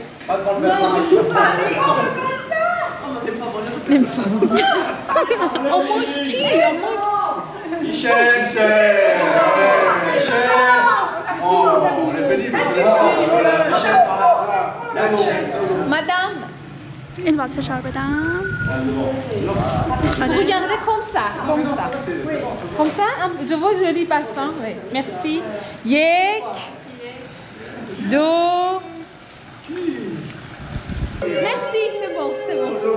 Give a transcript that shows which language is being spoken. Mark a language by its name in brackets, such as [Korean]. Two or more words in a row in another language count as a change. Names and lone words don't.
[French] Non, c'est tout pareil. Même ça. On mange qui? On mange... Michel, on est venu, mais c'est ça. Michel, par là. Madame, [Persian] این باید فشار بدم. [French] regardez comme ça. Comme ça, je vois joli bassin. Oui. Merci. [Persian] یک. دو. [French] Merci, c'est bon, c'est bon.